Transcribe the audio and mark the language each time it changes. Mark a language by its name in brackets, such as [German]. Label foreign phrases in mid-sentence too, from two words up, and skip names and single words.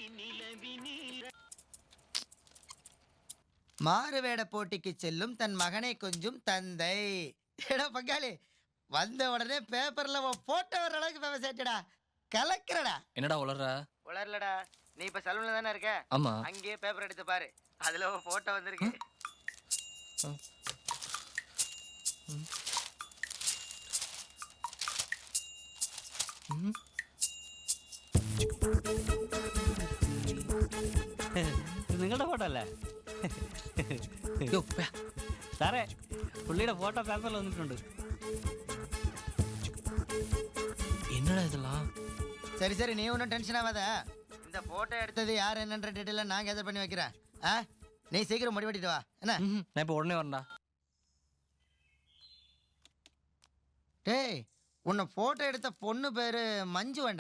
[Tamil] மாறுவேட போட்டிக்கு செல்லும் தன் மகனை கொஞ்சம் தந்தை. ஏடா பங்காளி, வந்த உடனே பேப்பர்ல போட்டோ வர அளவுக்கு ஃபேமஸ் ஆயிட்டடா. கலக்கிறடா. என்னடா உளற? உளறலடா. நீ இப்ப சலூன்ல தானே இருக்க? ஆமா. அங்கேயே பேப்பர் எடுத்து பாரு, அதுல போட்டோ வந்திருக்கு. [Malayalam] നിങ്ങളുടെ ഫോട്ടോ അല്ലേ സാറേ? പുള്ളിയുടെ ഫോട്ടോ പേപ്പറിൽ വന്നിട്ടുണ്ട്. [Tamil] என்னடா இதெல்லாம்? சரி சரி, நீ ஒன்றும் டென்ஷன் ஆகாத. இந்த போட்டோ எடுத்தது யார் என்னன்ற டீட்டெயில நான் கேதர் பண்ணி வைக்கிறேன். நீ சீக்கிரம் முடிவெட்டிட்டு வா. என்ன? நான் இப்போ உடனே வரேன்டா. டேய், உன்னை போட்டோ எடுத்த பொண்ணு பேரு மஞ்சு வேண்டா.